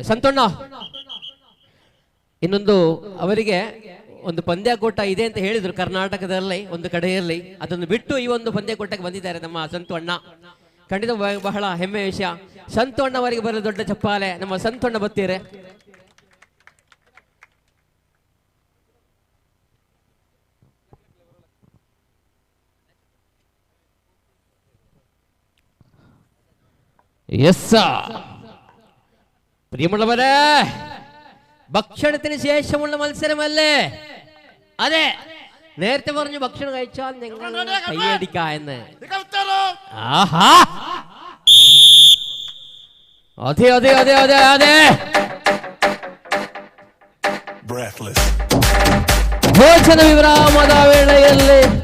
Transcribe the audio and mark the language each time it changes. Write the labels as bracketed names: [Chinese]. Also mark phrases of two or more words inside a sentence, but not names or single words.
[Kannada] ಸಂತೋಣ್ಣ, ಇನ್ನೊಂದು ಅವರಿಗೆ ಒಂದು ಪಂದ್ಯಕೂಟ ಇದೆ ಅಂತ ಹೇಳಿದ್ರು ಕರ್ನಾಟಕದಲ್ಲಿ ಒಂದು ಕಡೆಯಲ್ಲಿ, ಅದನ್ನು ಬಿಟ್ಟು ಈ ಒಂದು ಪಂದ್ಯಕೂಟಕ್ಕೆ ಬಂದಿದ್ದಾರೆ ನಮ್ಮ ಸಂತೋಣ್ಣ. ಖಂಡಿತ ಬಹಳ ಹೆಮ್ಮೆಯ ವಿಷಯ. ಸಂತೋಣ್ಣ ಅವರಿಗೆ ಬರಲು ದೊಡ್ಡ ಚಪ್ಪಾಲೆ. ನಮ್ಮ ಸಂತೋಣ್ಣ ಬತ್ತೀರೆ. [Malayalam] യെസ് പ്രിയമുള്ളവരെ, ഭക്ഷണത്തിന് ശേഷമുള്ള മത്സരമല്ലേ? അതെ, നേരത്തെ പറഞ്ഞു ഭക്ഷണം കഴിച്ചാൽ നിങ്ങൾ കൈയടിക്ക എന്ന്. ആഹാ, അതെ അതെ അതെ അതെ അതെ. [Kannada] ಭೋಜನ ವಿರಾಮದ ವೇಳೆಯಲ್ಲಿ